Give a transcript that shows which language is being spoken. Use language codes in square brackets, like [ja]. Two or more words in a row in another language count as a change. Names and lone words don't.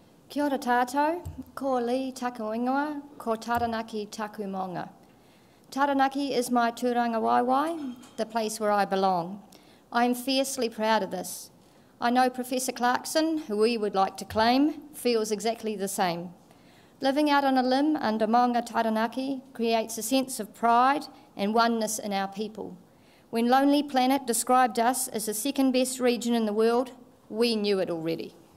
[mi] Kia ora tātou, ko Leigh taku ingoa, ko Taranaki taku maunga. [en] Taranaki is my [mi] tūranga waiwai, [en] the place where I belong. I am fiercely proud of this. I know Professor Clarkson, who we would like to claim, feels exactly the same. Living out on a limb under maunga Taranaki creates a sense of pride and oneness in our people. When Lonely Planet described us as the second best region in the world, we knew it already.